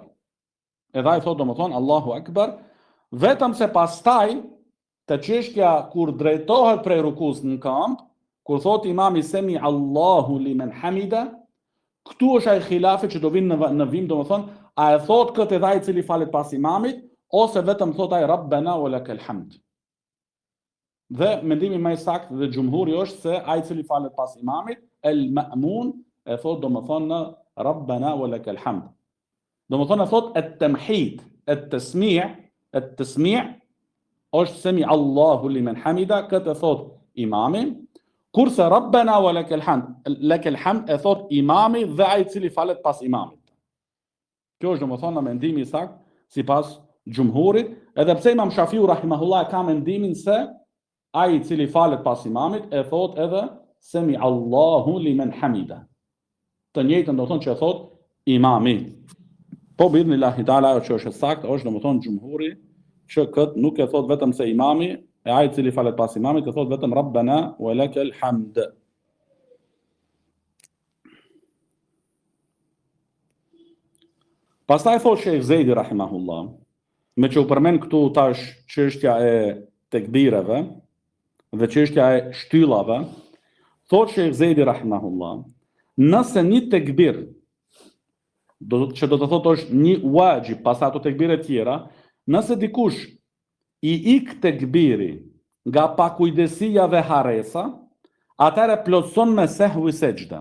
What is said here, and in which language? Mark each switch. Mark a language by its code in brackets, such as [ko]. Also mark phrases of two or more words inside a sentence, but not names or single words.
[sq] Edhe ai thot domethënë [ar] الله أكبر, [sq] vetëm se pastaj te çështja kur drejtohet prej rukus në këmbë, kur thot imami [ar] سمع الله لمن حمده, [sq] këtu është ai khilafi që do vinë në vim domethënë, a e thot këtë edhe ai i cili falet pas imamit ose vetëm thot ai [ar] ربنا ولك الحمد. [sq] Dhe mendimi më i saktë dhe xhumhuri është se ai i cili falet pas imamit, [ar] المأموم, [sq] e thot domethënë [ar] ربنا ولك الحمد. [sq] Domethënë e thot [ar] التحميد، التسميع' [sq] është [ar] سمع الله لمن حمده, [sq] këtë e thot imami, kurse [ar] ربنا ولك الحمد [sq] e thot imami dhe ai i cili falet pas imamit. Kjo është domethënë në mendimi i saktë sipas xhumhurit, edhe pse Imam Shafiu rahimahullah ka mendimin se ai i cili falet pas imamit e thot edhe [ar] سمع الله لمن حمده. [sq] Të njëjtën do thonë që e thot imami. Po [ar] بإذن الله تعالى [sq] ajo që është saktë është domethënë xhumhuri që kët nuk e thot vetëm se imami, e ai i cili falet pas imamit e thot vetëm [ar] ربنا ولك الحمد. [sq] Pastaj thot Sheikh Zejdi rahimahullah, me që u përmend këtu tash çështja e tekbireve dhe çështja e shtyllave, thot Sheikh Zejdi rahimahullah, nëse një tekbir që do të thotë është një wajib pas ato tekbire tjera, nëse dikush i ik tekbiri nga pakujdesia dhe haresa, atëherë plotson me sehwi sejdë.